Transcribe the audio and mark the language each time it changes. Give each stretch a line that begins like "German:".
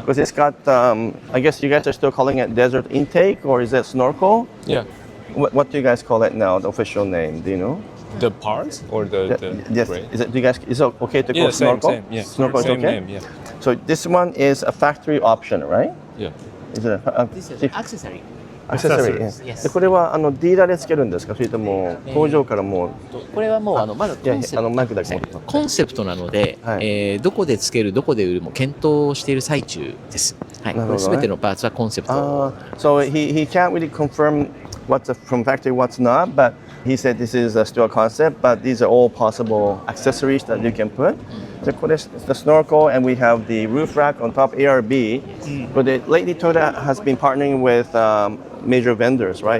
English: Because it's got, I guess you guys are still calling it desert intake, or is it snorkel? Yeah. What do you guys call it now? The official name? Do you know? The parts or the yes. brake? Is it okay to call snorkel? Same. Yeah. Snorkel same is okay? name. Yeah. So this one is a factory option, right? Yeah. Is it a This is accessory. accessory? Yes.
Japanese: でこれはディーラーでつけるんですか？それとも工場からもうこれはもうまだコンセプトマイクだけ持ってます。コンセプトなので、どこでつけるどこで売るも検討している最中です。はい。これ全てのパーツはコンセプト。
English: So he can't really confirm what's from factory, what's not, but He said this is still a concept, but these are all possible accessories that you can put. So the snorkel, and we have the roof rack on top, ARB. But lately Toyota has been partnering with major vendors, right?